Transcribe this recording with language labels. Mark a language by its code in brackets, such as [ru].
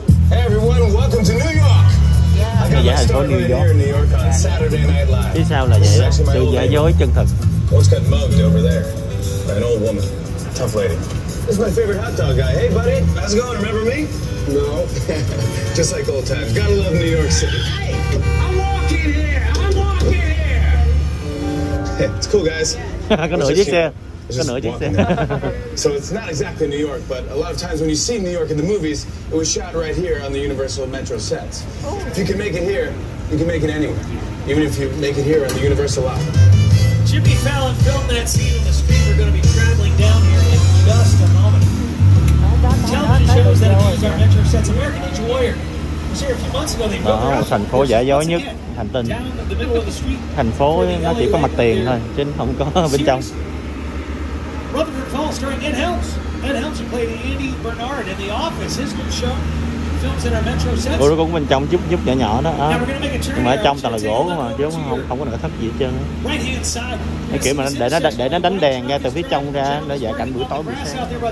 [en] Hey everyone, welcome to New York. I got Dạ, my [vi] thành phố [en] start New right here in New York on Saturday Night Live. [vi] Phía sau là vậy đó, sự giả dối chân thực. [en] Almost got mugged over there by an old woman, tough lady. This is my favorite hot dog guy. Hey buddy, how's it going? Remember me? No. Just like old times. Gotta love New York City. Hey, I'm walking here. I'm walking here. Hey, it's cool guys. [vi] Có nửa chiếc xe. Có nửa chiếc xe. [en] So it's not exactly New York, but a lot of times when you see New York in the movies, it was shot right here on the Universal Metro sets. If you can make it here, you can make it anywhere. Even if you make it here on the Universal lot. Jimmy Fallon filmed that scene on the street. We're going to be traveling down here in just a moment. Television shows that have used our Metro sets. American Ninja Warrior was here a few months ago. They built [vi] Đó, thành phố giả dối nhất hành tinh. Thành phố nó chỉ có mặt tiền thôi, chứ không có bên trong. [en] Rutherford Falls starring Ed Helms. Ed Helms who played Andy Bernard in The Office. His new show films in our Metro sets. [vi] Nó cũng bên trong chút nhỏ nhỏ đó. Nhưng mà ở trong toàn là gỗ mà chứ không có nội thất gì hết trơn. Cái kiểu mà để nó đánh đèn ra từ phía trong ra để dạ cảnh buổi tối buổi sáng.